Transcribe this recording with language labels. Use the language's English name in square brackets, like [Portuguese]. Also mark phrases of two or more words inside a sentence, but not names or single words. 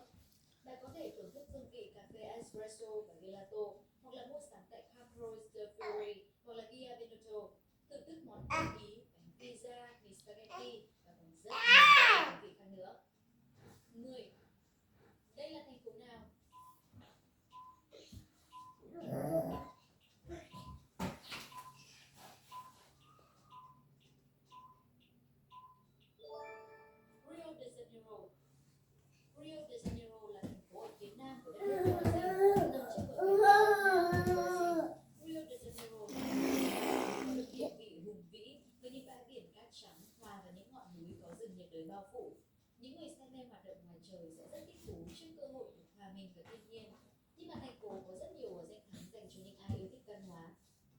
[Vietnamese] Bạn có thể thưởng thức hương vị cà phê espresso và gelato, hoặc là mua sắm tại Campos de Fiori hoặc là Via Veneto. Thưởng thức món cơm Ý, bánh pizza, mì spaghetti và còn rất nhiều các vị khác nữa. 10. Đây là thành phố nào? Rio de Janeiro. Rio de Janeiro là thành phố ở phía nam của đất nước Brazil, nằm trên bờ biển Nam của Brazil. Rio de Janeiro là thành phố có được địa vị hùng vĩ với những bãi biển cát trắng hòa và những ngọn núi có rừng nhiệt đới bao phủ. Những người say mê hoạt động ngoài trời sẽ rất thích thú trước cơ hội được hòa mình với thiên nhiên. Nhưng mà thành phố có rất nhiều danh thắng dành cho những ai yêu thích văn hóa.